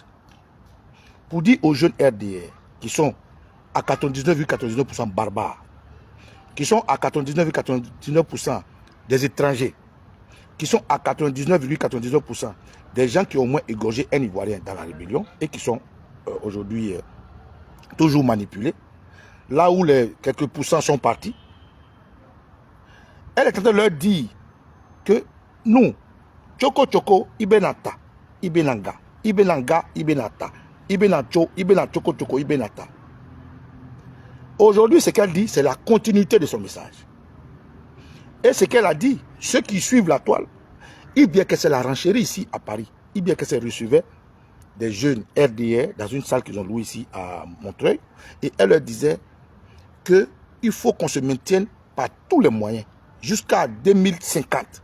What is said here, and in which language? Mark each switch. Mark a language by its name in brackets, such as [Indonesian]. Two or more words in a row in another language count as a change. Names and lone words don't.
[French] Pour dire aux jeunes RDR, qui sont à 99,99% barbares, qui sont à 99,99% des étrangers, qui sont à 99,99% des gens qui ont au moins égorgé un Ivoirien dans la rébellion et qui sont aujourd'hui toujours manipulés, là où les quelques pourcents sont partis, elle est en train de leur dire que nous, Choko Choko, Ibenata, Ibenanga, Ibenanga, Ibenata, Ibenacho, Ibenachoko Choko, Ibenata. Aujourd'hui, ce qu'elle dit, c'est la continuité de son message. Et ce qu'elle a dit, ceux qui suivent la toile, il bien que c'est la renchérie ici à Paris, il bien que c'est recevait des jeunes RDR dans une salle qu'ils ont louée ici à Montreuil, et elle leur disait qu'il faut qu'on se maintienne par tous les moyens jusqu'à 2050.